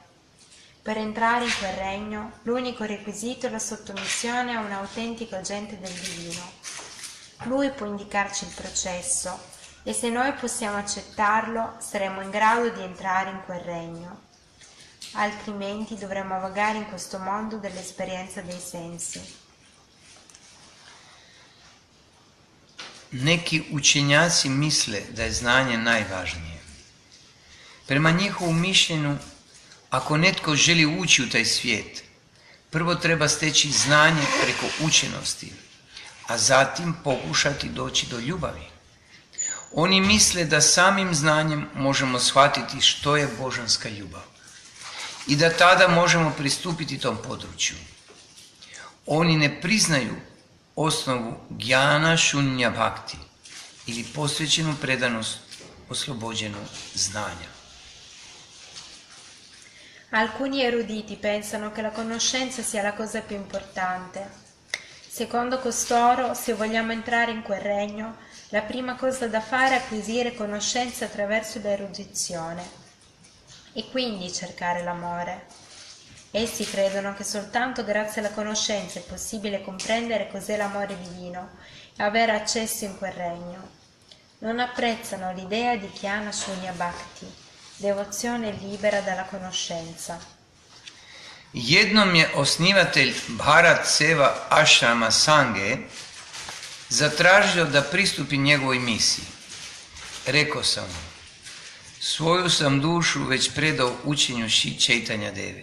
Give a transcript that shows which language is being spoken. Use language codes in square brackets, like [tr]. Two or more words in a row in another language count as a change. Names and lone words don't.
[it] Per entrare in quel regno, l'unico requisito è la sottomissione a un autentico agente del divino. Lui può indicarci il processo e se noi possiamo accettarlo, saremo in grado di entrare in quel regno. Altrimenti dovremo vagare in questo mondo dell'esperienza dei sensi. [hr] Neki učenjaci misle da je znanje najvažnije. Prema njihovom mišljenju, ako netko želi ući u taj svijet, prvo treba steći znanje preko učenosti, a zatim pokušati doći do ljubavi. Oni misle da samim znanjem možemo shvatiti što je božanska ljubav i da tada možemo pristupiti tom području. Oni ne priznaju osnovu Gyana Shunya Bhakti ili posvećenu predanost oslobođenu znanja. [it] Alcuni eruditi pensano che la conoscenza sia la cosa più importante. Secondo costoro, se vogliamo entrare in quel regno, la prima cosa da fare è acquisire conoscenza attraverso l'erudizione e quindi cercare l'amore. Essi credono che soltanto grazie alla conoscenza è possibile comprendere cos'è l'amore divino e avere accesso in quel regno. Non apprezzano l'idea di Gyana Shunya Bhakti, devozione libera dalla conoscenza. [hr] Jednom je osnivatelj Bharat Seva Ashrama Sange zatražio da pristupi njegovoj misiji. Rekao sam mu, svoju sam dušu već predao učenju Šri Čaitanja Deve.